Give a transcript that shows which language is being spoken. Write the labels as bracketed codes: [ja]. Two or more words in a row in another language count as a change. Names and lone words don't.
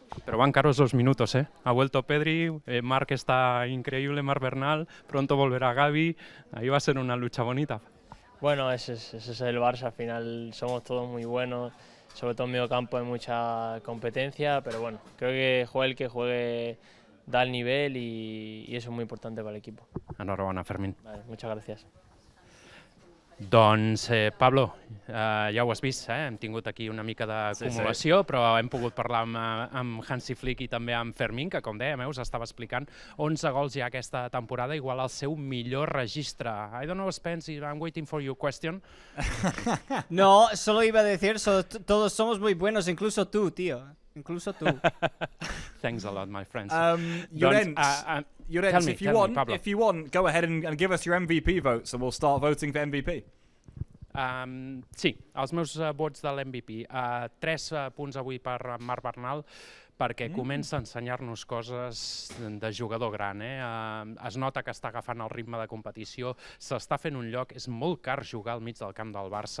[es] Pero van caros los minutos, ¿eh? Ha vuelto Pedri, Marc está increíble, Marc Bernal, pronto volverá Gavi, ahí va a ser una lucha bonita. Bueno, ese es el Barça, al final somos todos muy buenos, sobre todo en medio campo hay mucha competencia, pero bueno, creo que juegue el que juegue da el nivel y eso es muy importante para el equipo. [ca] Enhorabona, Fermín. [es] Vale, muchas gracias. [ca] Doncs, Pablo, ja ho has vist, hem tingut aquí una mica d'acumulació, però hem pogut parlar amb Hansi Flick i també amb Fermín, que com dèiem, us estava explicant 11 gols ja aquesta temporada, igual al seu millor registre. [en] I don't know, Spence, I'm waiting for your question. [es] No, solo iba a decir, todos somos muy buenos, incluso tú, tío. Incluso tú. [en] Thanks a lot, my friends. Llorens, if you want, go ahead and give us your MVP votes and we'll start voting for MVP. [ca] Sí, els meus vots de l'MVP. 3 punts avui per Marc Bernal, perquè comença a ensenyar-nos coses de jugador gran. Es nota que està agafant el ritme de competició, s'està fent un lloc, és molt car jugar al mig del camp del Barça.